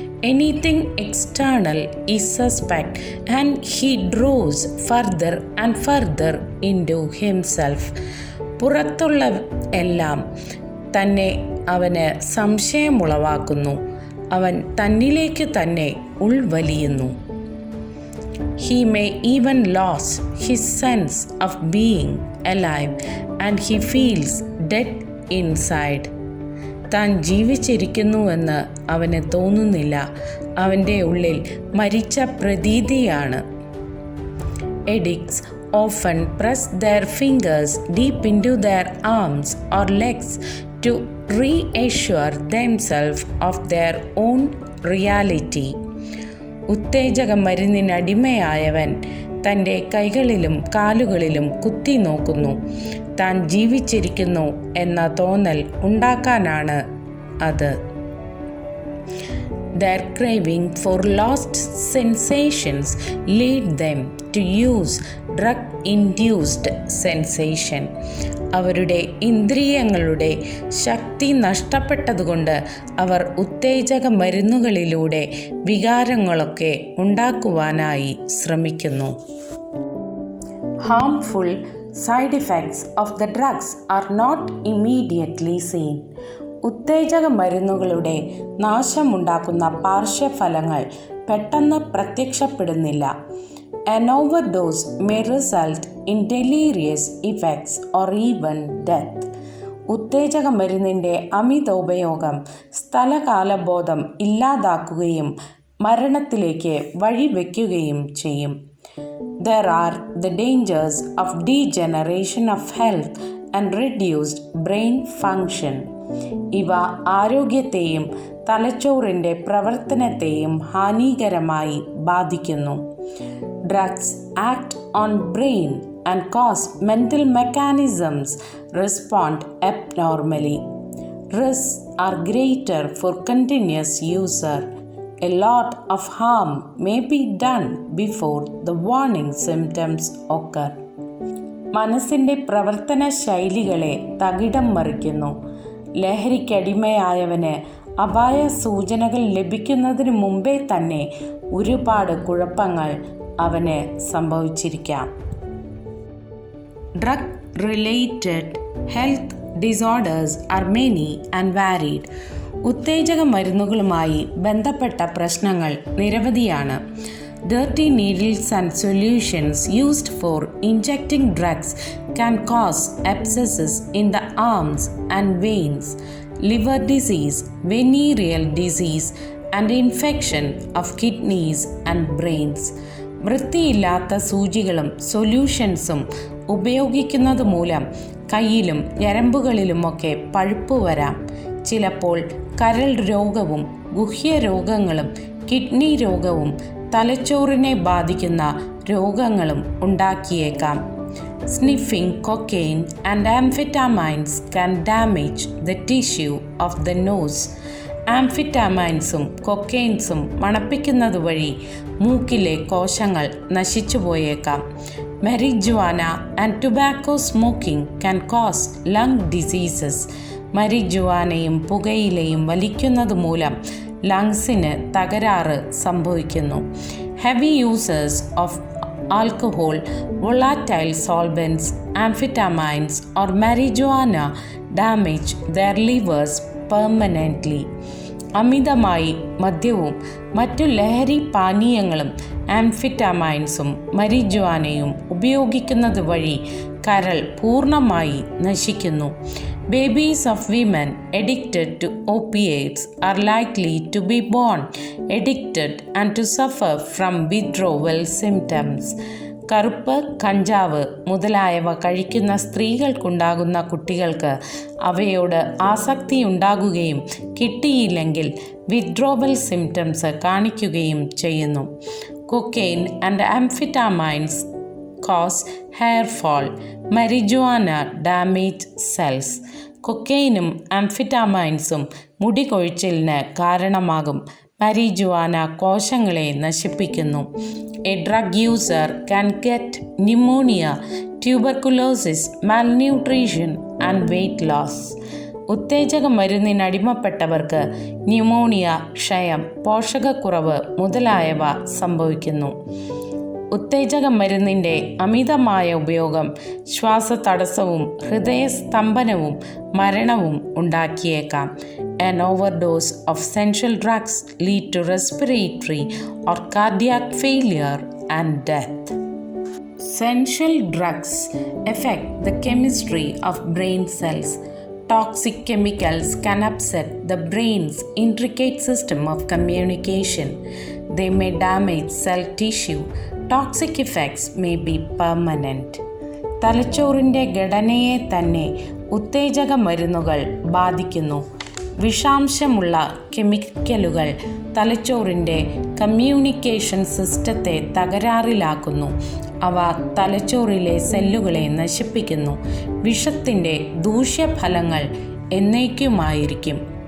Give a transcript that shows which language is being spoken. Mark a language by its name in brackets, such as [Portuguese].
[English] Anything external is suspect and he draws further and further into himself. [Malayalam] പുറത്തുള്ള എല്ലാം തന്നെ അവന് സംശയമുളവാക്കുന്നു. അവൻ തന്നിലേക്ക് തന്നെ ഉൾവലിയുന്നു. [English] He may even lose his sense of being alive and he feels dead inside. [Malayalam] താൻ ജീവിച്ചിരിക്കുന്നുവെന്ന് അവന് തോന്നുന്നില്ല. അവൻ്റെ ഉള്ളിൽ മരിച്ച പ്രതീതിയാണ്. [English] Addicts often press their fingers deep into their arms or legs to reassure themselves of their own reality. [Malayalam] ഉത്തേജക മരുന്നിനടിമയായവൻ തൻ്റെ കൈകളിലും കാലുകളിലും കുത്തി നോക്കുന്നു. താൻ ജീവിച്ചിരിക്കുന്നു എന്ന തോന്നൽ ഉണ്ടാക്കാനാണ് അത്. [English] Their craving for lost sensations lead them to use drug-induced sensation. [Malayalam] അവരുടെ ഇന്ദ്രിയങ്ങളുടെ ശക്തി നഷ്ടപ്പെട്ടതുകൊണ്ട് അവർ ഉത്തേജക മരുന്നുകളിലൂടെ വികാരങ്ങളൊക്കെ ഉണ്ടാക്കുവാനായി ശ്രമിക്കുന്നു. [English] Harmful side effects of the drugs are not immediately seen. [Malayalam] ഉത്തേജക മരുന്നുകളുടെ നാശമുണ്ടാക്കുന്ന പാർശ്വഫലങ്ങൾ പെട്ടെന്ന് പ്രത്യക്ഷപ്പെടുന്നില്ല. [English] An overdose may result in delirious effects or even death. [Malayalam] ഉത്തേജക മരുന്നിൻ്റെ അമിതോപയോഗം സ്ഥലകാലബോധം ഇല്ലാതാക്കുകയും മരണത്തിലേക്ക് വഴിവെക്കുകയും ചെയ്യും. [English] There are the dangers of degeneration of health and reduced brain function. [Malayalam] ഇവ ആരോഗ്യത്തെയും തലച്ചോറിൻ്റെ പ്രവർത്തനത്തെയും ഹാനികരമായി ബാധിക്കുന്നു. [English] Drugs act on brain and cause mental mechanisms respond abnormally. Risks are greater for continuous user. A lot of harm may be done before the warning symptoms occur. [Malayalam] മനസ്സിൻ്റെ പ്രവർത്തന ശൈലികളെ തകിടം മറിക്കുന്നു. ലഹരിക്കടിമയായവന് അപായ സൂചനകൾ ലഭിക്കുന്നതിന് മുമ്പേ തന്നെ ഒരുപാട് കുഴപ്പങ്ങൾ അവന് സംഭവിച്ചിരിക്കാം. [English] Drug related health disorders are many and varied. [Malayalam] ഉത്തേജക മരുന്നുകളുമായി ബന്ധപ്പെട്ട പ്രശ്നങ്ങൾ നിരവധിയാണ്. [English] Dirty needles and solutions used for injecting drugs can cause abscesses in the arms and veins, liver disease, venereal disease, and infection of kidneys and brains. [Malayalam] വൃത്തിയില്ലാത്ത സൂചികളും സൊല്യൂഷൻസും ഉപയോഗിക്കുന്നത് മൂലം കയ്യിലും ഞരമ്പുകളിലുമൊക്കെ പഴുപ്പ് വരാം. ചിലപ്പോൾ കരൾ രോഗവും ഗുഹ്യരോഗങ്ങളും കിഡ്നി രോഗവും തലച്ചോറിനെ ബാധിക്കുന്ന രോഗങ്ങളും ഉണ്ടാക്കിയേക്കാം. [English] Sniffing cocaine and amphetamines can damage the tissue of the nose. [Malayalam] ആംഫിറ്റാമൈൻസും കൊക്കെയിൻസും മണപ്പിക്കുന്നത് വഴി മൂക്കിലെ കോശങ്ങൾ നശിച്ചു പോയേക്കാം. [English] Marijuana and tobacco smoking can cause lung diseases. [Malayalam] മരിജുവാനയും പുകയിലയും വലിക്കുന്നത് മൂലം ലങ്സിന് തകരാറ് സംഭവിക്കുന്നു. [English] Heavy users of alcohol, volatile solvents, amphetamines or marijuana damage their livers permanently. [Malayalam] അമിതമായി മദ്യവും മറ്റു ലഹരി പാനീയങ്ങളും ആംഫിറ്റാമൈൻസും മരിജുവാനയും ഉപയോഗിക്കുന്നത് വഴി കരൾ പൂർണ്ണമായി നശിക്കുന്നു. [English] Babies of women addicted to opiates are likely to be born addicted and to suffer from withdrawal symptoms. [Malayalam] കറുപ്പ്, കഞ്ചാവ് മുതലായവ കഴിക്കുന്ന സ്ത്രീകൾക്കുണ്ടാകുന്ന കുട്ടികൾക്ക് അവയോട് ആസക്തിയുണ്ടാകുകയും കിട്ടിയില്ലെങ്കിൽ വിത്ഡ്രോവൽ സിംറ്റംസ് കാണിക്കുകയും ചെയ്യുന്നു. [English] Cocaine and amphetamines cause hair fall. Marijuana damage cells. [Malayalam] കൊക്കെയിനും ആംഫിറ്റാമൈൻസും മുടി കൊഴിച്ചിലിന് കാരണമാകും. മരിജുവാന കോശങ്ങളെ നശിപ്പിക്കുന്നു. [English] A drug user can get pneumonia, tuberculosis, malnutrition and weight loss. [Malayalam] ഉത്തേജക മരുന്നിനടിമപ്പെട്ടവർക്ക് ന്യൂമോണിയ, ക്ഷയം, പോഷകക്കുറവ് മുതലായവ സംഭവിക്കുന്നു. ഉത്തേജക മരുന്നിൻ്റെ അമിതമായ ഉപയോഗം ശ്വാസതടസ്സവും ഹൃദയസ്തംഭനവും മരണവും ഉണ്ടാക്കിയേക്കാം. [English] An overdose of sensual drugs lead to respiratory or cardiac failure and death. Sensual drugs affect the chemistry of brain cells. Toxic chemicals can upset the brain's intricate system of communication. They may damage cell tissue. Toxic effects may be permanent. [Malayalam] തലച്ചോറിൻ്റെ ഘടനയെ തന്നെ ഉത്തേജക മരുന്നുകൾ ബാധിക്കുന്നു. വിഷാംശമുള്ള കെമിക്കലുകൾ തലച്ചോറിൻ്റെ communication സിസ്റ്റത്തെ തകരാറിലാക്കുന്നു. അവ തലച്ചോറിലെ സെല്ലുകളെ നശിപ്പിക്കുന്നു. വിഷത്തിൻ്റെ ദൂഷ്യഫലങ്ങൾ എന്നേക്കുമായിരിക്കും.